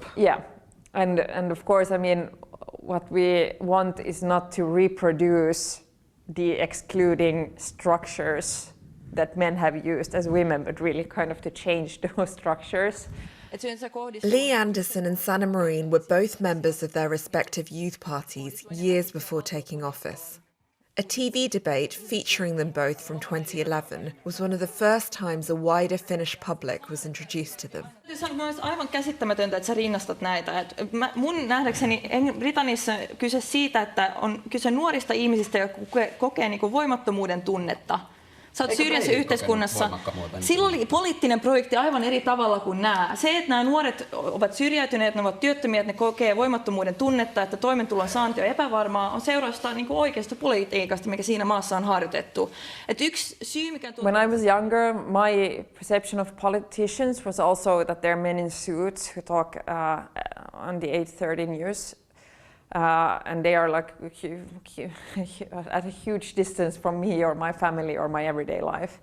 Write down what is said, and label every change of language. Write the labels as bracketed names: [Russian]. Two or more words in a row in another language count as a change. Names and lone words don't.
[English] Yeah, and of course, I mean, what we want is not to reproduce the excluding structures that men have used as women, but really kind of to change those structures. Li Andersson and Sanna Marin were both members of their respective youth parties years before taking office. A TV debate featuring them both from 2011 was one of the first times a wider Finnish public was introduced to them. [Finnish] Se on myös aivan käsittämätöntä, että sä rinnastat näitä. Mun nähdäkseni Britanniassa kyse siitä, että on kyse nuorista ihmisistä, jotka kokee niin kuin voimattomuuden tunnetta. Sä oot syrjässä yhteiskunnassa. Silloin oli poliittinen projekti aivan eri tavalla kuin nämä. Se, että nämä nuoret ovat syrjäytyneet, ne ovat työttömiä, että ne kokee voimattomuuden tunnetta, että toimeentulon saanti on epävarmaa, on seurausta niin kuin oikeasta politiikasta, mikä siinä maassa on harjoitettu. Et yksi syy, mikä [English] When I was younger, my perception of politicians was also that they're men in suits who talk on the 8:30 news. And they are like at a huge distance from me or my family or my everyday life.